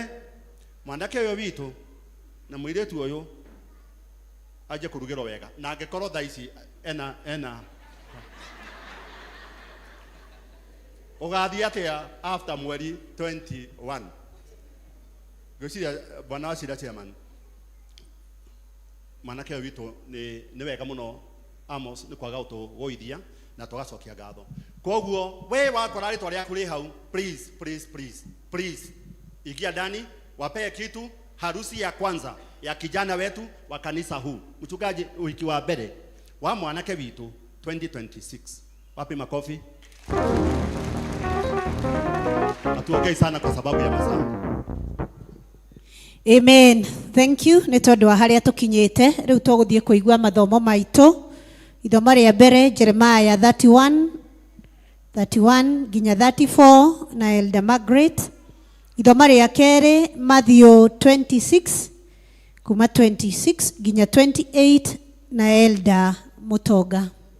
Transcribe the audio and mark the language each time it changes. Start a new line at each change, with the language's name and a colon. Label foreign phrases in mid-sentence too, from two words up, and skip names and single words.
Kikuyu: Mwanake ũyũ witũ na mũirĩtu ũyũ aje kũrugĩrwo wega na angĩkorwo thaa ici ena ũgathiĩ atĩa after mweri 21. Gwĩciria bwana wacira chairman, mwanake ũyũ witũ nĩ wega mũno Amos nĩ kwaga ũtũgũithia na tũgacokia ngatho. Koguo we wakora rĩtwa rĩaku rĩ hau,
Swahili: please ingia ndani wapee kitu harusi ya kwanza ya kijana wetu wa kanisa huu. Mchungaji wiki
Kikuyu: wa mbere wa mwanake witu 2026.
Swahili: Wapi makofi? Atuongei sana kwa sababu ya masaa.
English: Amen. Thank you.
Kikuyu: Nĩ tondũ wa harĩa tũkinyĩte rĩu tũgũthiĩ kũigua mathomo maitũ. Ithomo rĩa mbere Jeremiah 31 nginya 34 na Elder Margaret. Ithomo rĩa kerĩ Matthew 26 kuma 26 nginya 28 na Elder Mutoga.